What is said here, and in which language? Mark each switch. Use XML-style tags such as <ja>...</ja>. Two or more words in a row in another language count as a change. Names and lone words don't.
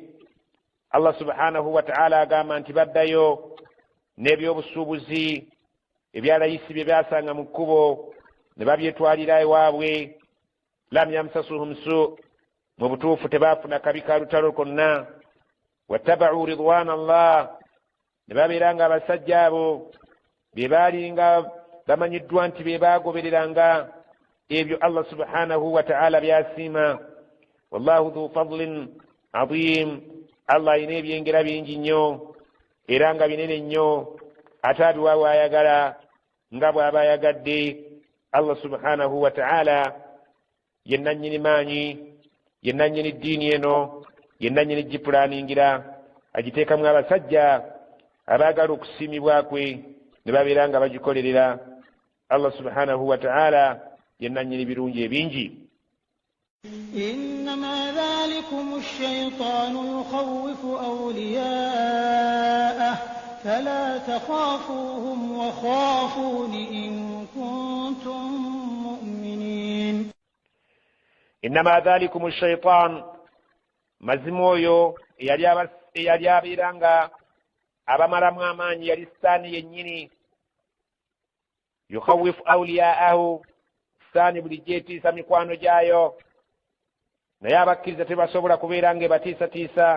<ar>الله سبحانه وتعالى</ar> <lg>agamba nti baddayo n'ebyobusuubuzi ebyalayisi bye byasanga mu kkubo ne babyetwalira ewaabwe.</lg> <ar>لم يمسسهم سوء,</ar> <lg>mu butuufu tebaafuna kabi ka lutalo konna.</lg> <ar>واتبعوا رضوان الله,</ar> <lg>ne babeera nga abasajja abo be baali nga bamanyiddwa nti be baagobereranga ebyo</lg> <ar>الله سبحانه وتعالى</ar> <lg>byasiima.</lg> <ar>والله ذو فضل عظيم,</ar> <lg>Allah alina ebyengera bingi nnyo era nga binene nnyo, ate abiwa bw'ayagala nga bw'aba ayagadde.</lg> <ar>الله سبحانه وتعالى</ar> <lg>yenna nnyini maanyi, yenna nnyini ddiini eno, yenna nnyini gipulaningira agiteekamu abasajja abaagala okusiimibwa kwe ne babeera nga bagikolerera.</lg> <ar>الله سبحانه وتعالى</ar> <lg>yenna nnyini birungi ebingi.</lg> <ar>إنما ذلكم الشيطان يخوف أولياءه فلا تخافوهم وخافون إن كنتم مؤمنين. إنما ذلكم الشيطان</ar> <lg>mazimoyo eyali abeeranga abamalamu amaanyi yali Sitaani yennyini.</lg> <ar>يخوف أولياءه,</ar> <lg>Sitaani bulijjo etiisa mikwano gyayo, naye abakkiriza tebasobola kubeera nga ebatiisatiisa.</lg>